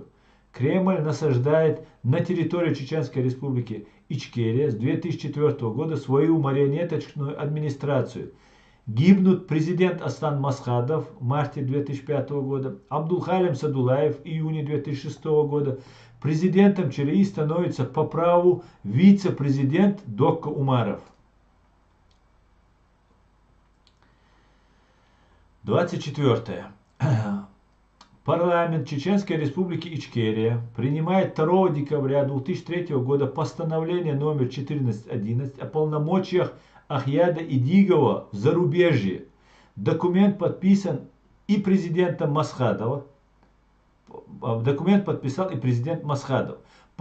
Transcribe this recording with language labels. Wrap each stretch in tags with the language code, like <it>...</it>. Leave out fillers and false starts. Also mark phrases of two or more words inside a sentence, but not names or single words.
<ru>Кремль насаждает на территории Чеченской Республики Ичкерия с 2004 года свою марионеточную администрацию. Гибнут президент Аслан Масхадов в марте 2005 года, Абдулхалим Садулаев в июне 2006 года. Президентом ЧРИ становится по праву вице-президент Докко Умаров. 24. Парламент Чеченской Республики Ичкерия принимает 2 декабря 2003 года постановление номер 1411 о полномочиях Ахьяда Идигова в зарубежье. Документ подписан и президентом Масхадова. Документ подписал и президент Масхадов.</ru>